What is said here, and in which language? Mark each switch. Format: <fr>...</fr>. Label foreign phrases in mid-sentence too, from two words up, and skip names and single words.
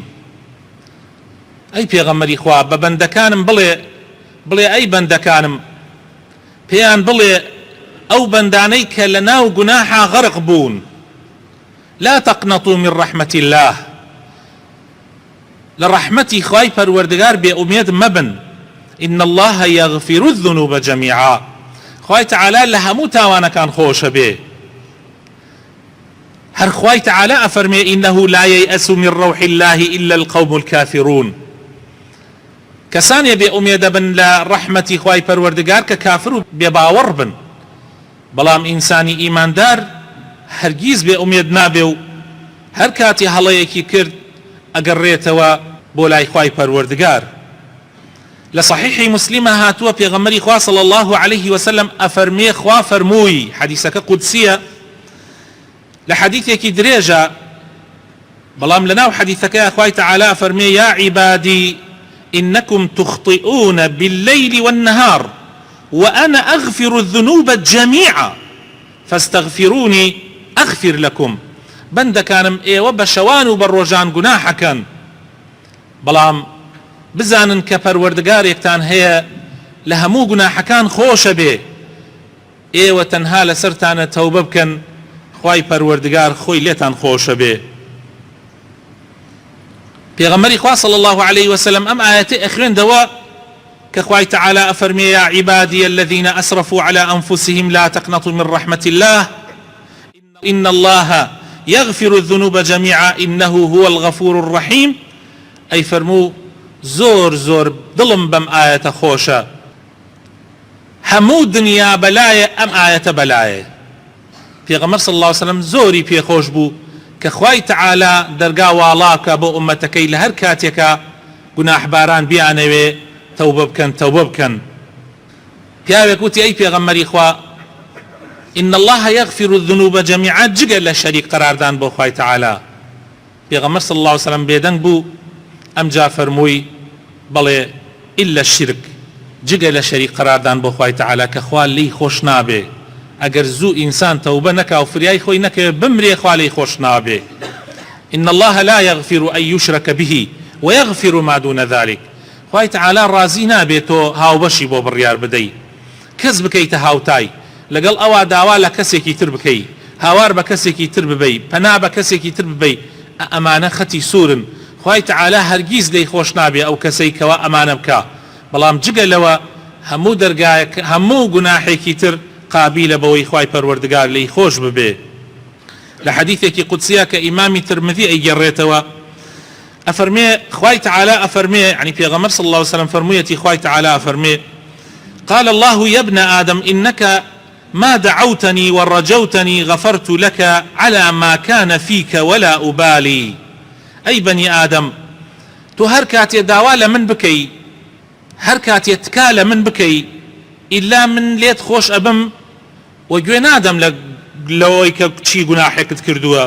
<ckb>أي پیغمبری خوا بە بەندەکانم بڵێ ئەی بەندەکانم، پێیان بڵێ ئەو بەندانەی کە لە ناو گوناحا غەرق بوون،</ckb> <ar>لا تقنطوا من رحمة الله،</ar> <ckb>لە ڕەحمەتی خوای پەروەردگار بێئومێد مەبن.</ckb> <ar>إن الله يغفر الذنوب جميعا.</ar> <ckb>خوای تعالی لە هەموو تاوانەکان خۆشە بێ. هەر خوای تعالی ئەفەرمێ:</ckb> <ar>إنه لا ييأس من روح الله إلا القوم الكافرون.</ar> <ckb>کەسانێ بێئومێدە بن لە ڕەحمەتی خوای پەروەردگار کە کافر و بێباوەڕ بن. بەڵام ئینسانی ئیماندار هەرگیز بێئومێد نابێ و هەر کاتی هەڵەیەکی کرد ئەگەڕێتەوە بۆ لای خوای پەروەردگار. لە صحیحی مسلمە هاتووە پێغەمبەری خوا</ckb> <ar>صلی الله عليه وسلم</ar> <ckb>ئەفەرمێ: خوا فەرمووی، حەدیسەکە قودسیە، لە حەدیثێکی درێژە، بەڵام لەناو حەدیثەکەیە خوای تعالی ئەفەرمێ:</ckb> <ar>يا عبادي إنكم تخطئون بالليل والنهار وأنا أغفر الذنوب جميعا فاستغفروني أغفر لكم.</ar> <ckb>بەندەکانم ئێوە بە شەوان و بە ڕۆژان گوناحەکەن، بەڵام بزانن کە پەروەردگارێکتان هەیە لە هەموو گوناحەکان خۆشە بێ، ئێوە تەنها لەسەرتانە تەوبە بکەن، خوای پەروەردگار خۆی لێتان خۆشە بێ. پێغەمبەری خوا</ckb> <ar>صلی الله عليه وسلم</ar> <ckb>ئەم ئاەتە ئەخوێندەوە کە خوای تعالی ئەفەرمێ:</ckb> <ar>يا عبادي الذين أسرفوا على أنفسهم لا تقنطوا من رحمة الله إن الله يغفر الذنوب جميعا إنه هو الغفور الرحيم.</ar> <ckb>أي فرمو زۆر زۆر دڵم بەم ئاەتە خۆشە، هەموو دنیا بەلایە ئەم ئاەتە بەلایە. پێغەمبەر</ckb> <ar>صلی الله عليه وسلم</ar> <ckb>زۆری پێخۆش بوو کە خوای تعالی دەرگا واڵاکە بۆ ئومەتەکەی لە هەر کاتێکە گوناحباران بیانەوێ تەوبە بکەن. پیاوێک وتی: ئەی پێغەمبەری خوا،</ckb> <ar>إن الله يغفر الذنوب جميعا،</ar> <ckb>جگە لە شەریک قەراردان بۆ خوای تعالی. پێغەمبەر</ckb> <ar>صلی الله عليه وسلم</ar> <ckb>بێدەنگ بوو، ئەمجا فەرمووی: بەڵێ</ckb> <ar>إلا الشرك،</ar> <ckb>جگە لە شەریک قەراردان بۆ خوای تعالی کە خوا لی خۆش نابێ. ئەگەر زوو ئینسان تەوبە نەکا و فریای خۆی نەکەوێ بمرێ، خوا لی خۆش نابێ.</ckb> <ar>إن الله لا يغفر أن يشرك به ويغفر ما دون ذلك.</ar> <ckb>خوای تعالی ڕازی نابێت تۆ هاوبەشی بۆ بڕیار بدەی، کەس بکەیتە هاوتای، لەگەڵ ئەوا داوا لە کەسێکی تر بکەی، هاوار بە کەسێکی تر ببەی، پەنا بە کەسێکی تر ببەی، ئەمانە خەتی سوورن. خوای تعالی هەرگیز لی خۆش نابێ ئەو کەسەی کەوا ئەمانە بکە. بەڵام جگە لەوە هەموو دەرگایەک، هەموو گوناحێکی تر قابیلە بەوەی خوای پەروەردگار لی خۆش ببێ. لە حەدیثێکی قودسیە کە ئیمامی ترمذی ئەیگەڕێتەوە ئەفەرمێ خوای تعالی ئەفەرمێ، یعنی پێغەمبەر</ckb> <ar>صلی الله عليه وسلم</ar> <ckb>فەرموویەتی خوای تعالی ئەفەرمێ:</ckb> <ar>قال الله يا ابن آدم إنك ما دعوتني ورجوتني غفرت لك على ما كان فيك ولا أبالي. أي بني آدم،</ar> <ckb>تو هەر کاتێ داوا لە من بکەی، هەر کاتێ تکا لە من بکەی، ئیلا من لێت خۆش ئەبم و گوێ نادەم لەوەی کە چی گوناحێکت کردووە.</ckb>